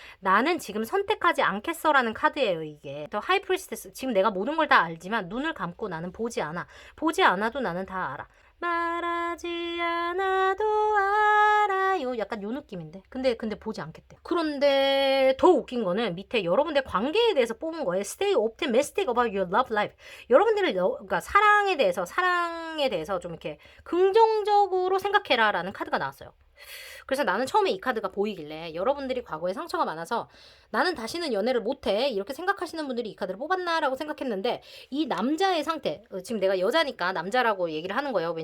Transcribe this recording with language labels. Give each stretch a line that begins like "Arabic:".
Korean: 나는 지금 선택하지 않겠어라는 카드예요, 이게. 더 하이 프리스테스, 지금 내가 모든 걸 다 알지만 눈을 감고 나는 보지 않아. 보지 않아도 나는 다 알아. 말하지 않아도 알아요. 약간 요 느낌인데. 근데 보지 않겠대. 그런데 더 웃긴 거는 밑에 여러분들 관계에 대해서 뽑은 거예요.
English: Stay optimistic about your love life.
Korean: 여러분들을 그러니까 사랑에 대해서 좀 이렇게 긍정적으로 생각해라라는 카드가 나왔어요. 그래서 나는 처음에 이 카드가 보이길래 여러분들이 과거에 상처가 많아서 나는 다시는 연애를 못해 이렇게 생각하시는 분들이 이 카드를 뽑았나라고 생각했는데, 이 남자의 상태, 지금 내가 여자니까 남자라고 얘기를 하는 거예요.